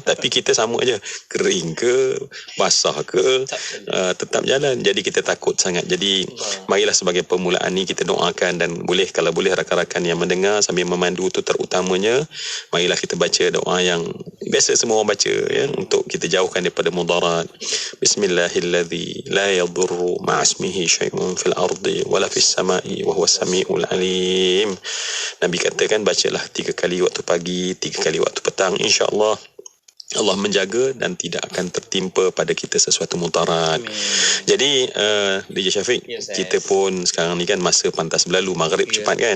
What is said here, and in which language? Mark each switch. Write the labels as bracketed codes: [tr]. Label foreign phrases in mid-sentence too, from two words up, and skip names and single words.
[ms] Tapi kita sama aja, kering ke basah ke tetap jalan. Jadi kita takut sangat. Jadi marilah sebagai permulaan ni kita doakan, dan kalau boleh rakan-rakan yang mendengar sambil memandu tu terutamanya, marilah kita baca doa yang biasa semua orang baca ya, untuk kita jauhkan daripada mudarat. [ar] بسم الله الذي لا يضر مع اسمه شيء في الأرض ولا في السماء وهو السميع العليم. [ms] Nabi katakan bacalah 3 kali waktu pagi, 3 kali waktu petang, insya-Allah Allah menjaga dan tidak akan tertimpa pada kita sesuatu mudarat. Jadi DJ Syafiq, kita pun sekarang ni kan masa pantas berlalu, maghrib cepat kan.